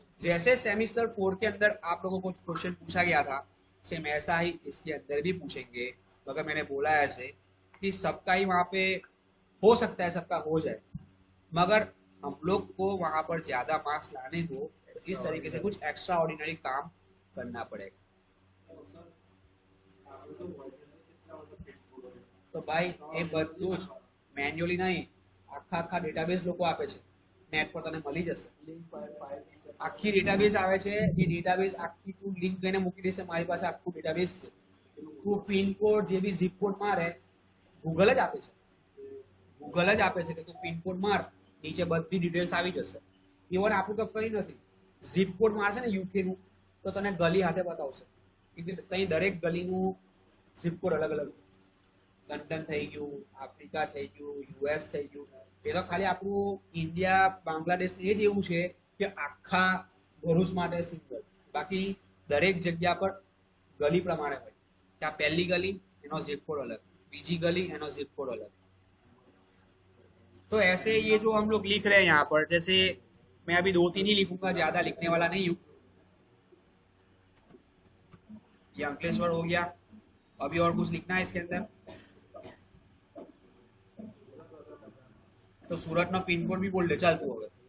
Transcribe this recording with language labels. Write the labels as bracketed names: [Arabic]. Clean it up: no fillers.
[Hindi] जैसे सेमेस्टर 4 के अंदर आप लोगों को क्वेश्चन पूछा गया था, सेम ऐसा ही इसके अंदर भी पूछेंगे। मगर मैंने बोला ऐसे कि सबका ही वहां पे हो सकता है, सबका हो जाए, मगर हम लोग को वहां पर ज्यादा मार्क्स लाने हो तो इस तरीके से कुछ एक्स्ट्रा ऑर्डिनरी काम करना पड़ेगा। [Gujarati] તો ભાઈ એ બધું જ મેન્યુઅલી નહીં, આખા ડેટાબેઝ લોકો આપે છે, નેટ પર તને મળી જશે। આખી ડેટાબેઝ આવે છે, એ ડેટાબેઝ આખી તું લિંક કરીને મૂકી દેશે। મારી પાસે આખું ડેટાબેઝ છે, તું પિન કોડ જે બી zip કોડ મારે, ગૂગલ જ આપે છે, ગૂગલ જ આપે છે કે તું પિન કોડ માર, નીચે બધી ડિટેલ્સ આવી જશે। ઇવન આપણું તો કઈ નથી, zip કોડ મારશે ને યુકે નું તો તને ગલી હાથે બતાવશે કે કઈ દરેક ગલીનું zip કોડ અલગ અલગ। લંડન થઈ ગયું, આફ્રિકા થઈ ગયું, યુએસ થઈ ગયું, એ તો ખાલી આપણું ઇન્ડિયા બાંગ્લાદેશ એ જ એવું છે કે આખા ભરૂચ માટે સિંગલ, બાકી દરેક જગ્યા પર ગલી પ્રમાણે હોય કે આ પહેલી ગલી એનો zip કોડ अलग, બીજી ગલી એનો zip કોડ अलग। [Hindi] तो ऐसे ये जो हम लोग लिख रहे हैं यहाँ पर, जैसे मैं अभी 2-3 ही लिखूंगा, ज्यादा लिखने वाला नहीं हूँ। ये अंकलेश्वर हो गया, अभी और कुछ लिखना है इसके अंदर तो सूरत नो पिन कोड भी बोल दे चल तू હવે।